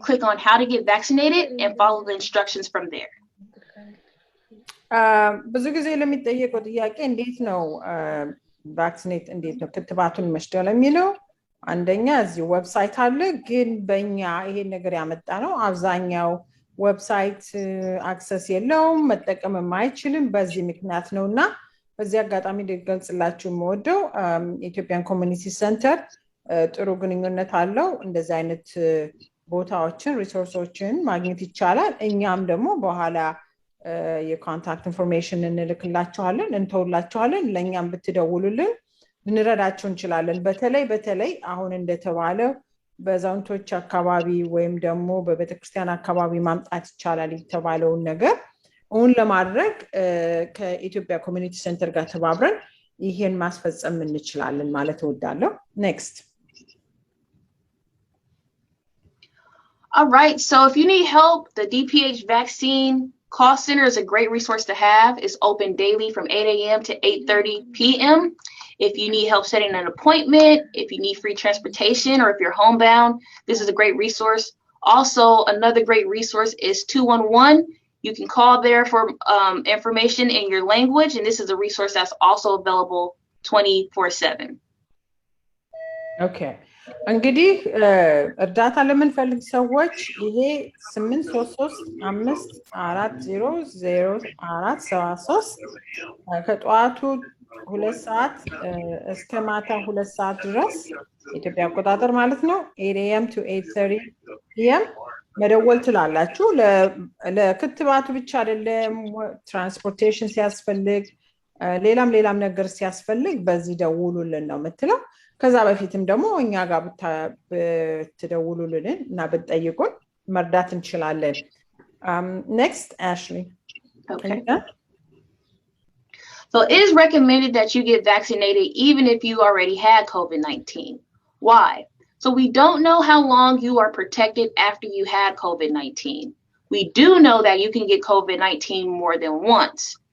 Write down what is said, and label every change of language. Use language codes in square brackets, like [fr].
[en] Click on how to get vaccinated and follow the instructions from there. [am] ብዙ ጊዜ ለሚጠየቀው ጥያቄ እንዴት ነው ቫክሲኔት እንዴት ነው ክትባቱን መስጠት ለሚለው አንደኛ እዚህ ዌብሳይት አለ፣ ግን በእኛ ይሄን ነገር ያመጣ ነው አብዛኛው ዌብሳይት አክሰስ የለውም መጠቀም የማይችልም በዚህ ምክንያት ነውና በዚህ አጋጣሚ ልገልጽላችሁ የምወደው ኢትዮጵያን ኮሚኒቲ ሴንተር ጥሩ ግንኙነት አለው። እንደዚህ አይነት ቦታዎችን ሪሶርሶችን ማግኘት ይቻላል። እኛም ደግሞ በኋላ የኮንታክት ኢንፎርሜሽን እንልክላችኋለን እንተውላችኋለን። ለኛም ብትደውሉልን ልንረዳችሁ እንችላለን። በተለይ አሁን እንደተባለው በዛውንቶች አካባቢ ወይም ደግሞ በቤተክርስቲያን አካባቢ ማምጣት ይቻላል የተባለውን ነገር እውን ለማድረግ ከኢትዮጵያ ኮሚኒቲ ሴንተር ጋር ተባብረን ይሄን ማስፈጸም እንችላለን ማለት እወዳለሁ። [en] Next. All right, so if you need help, the DPH vaccine call center is a great resource to have. It's open daily from 8 a.m. to 8:30 p.m. If you need help setting an appointment, if you need free transportation, or if you're homebound, this is a great resource. Also, another great resource is 211. You can call there for information in your language, and this is a resource that's also available 24/7. Okay. [am] እንግዲህ እርዳታ ለምንፈልግ ሰዎች ይሄ 833-540-0473 ከጠዋቱ 2 ሰዓት እስከ ማታ 2 ሰዓት ድረስ ኢትዮጵያ አቆጣጠር ማለት ነው [en] 8 AM to 8:30 PM [am] መደወል ትላላችሁ። ለክትባቱ ብቻ አይደለም፣ ትራንስፖርቴሽን ሲያስፈልግ ሌላም ነገር ሲያስፈልግ በዚህ ደውሉልን ነው የምትለው። ከዛ በፊትም ደግሞ እኛ ጋር ብትደውሉልን እና ብትጠይቁን መርዳት እንችላለን። [en] Next, Ashley. Okay. So it is recommended that you get vaccinated even if you already had COVID-19. Why? So we don't know how long you are protected after you had COVID-19. We do know that you can get COVID-19 more than once.